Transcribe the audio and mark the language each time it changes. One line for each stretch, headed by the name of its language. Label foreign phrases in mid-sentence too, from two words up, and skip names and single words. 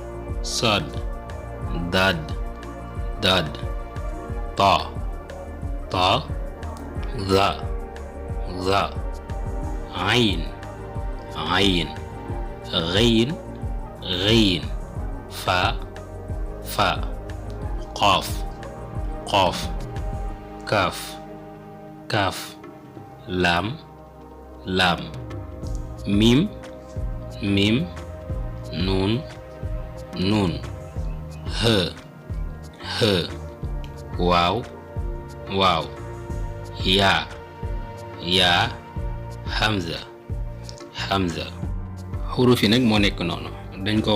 Arabic: ضاد طاء ظاء عين غين فاء قاف كاف لام ميم نون هاء واو ياء همزة
Wolof: xuruf yi nag moo nekk noonu dañ ko